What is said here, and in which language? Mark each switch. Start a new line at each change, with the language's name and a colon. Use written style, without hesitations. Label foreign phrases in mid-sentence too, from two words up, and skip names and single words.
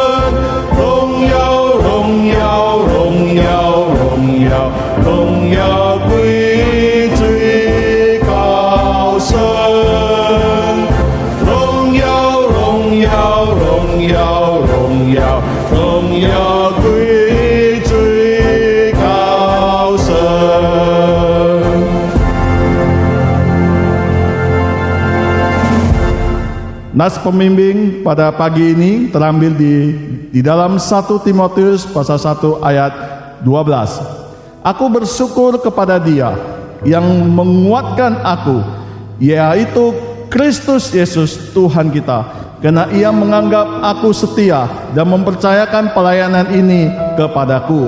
Chinese: 荣耀归最高神，荣耀荣耀荣耀荣耀荣耀归最高神。
Indonesian: Nas pembimbing pada pagi ini terambil di dalam 1 Timotius pasal 1 ayat 12. Aku bersyukur kepada Dia yang menguatkan aku, yaitu Kristus Yesus Tuhan kita, karena Ia menganggap aku setia dan mempercayakan pelayanan ini kepadaku.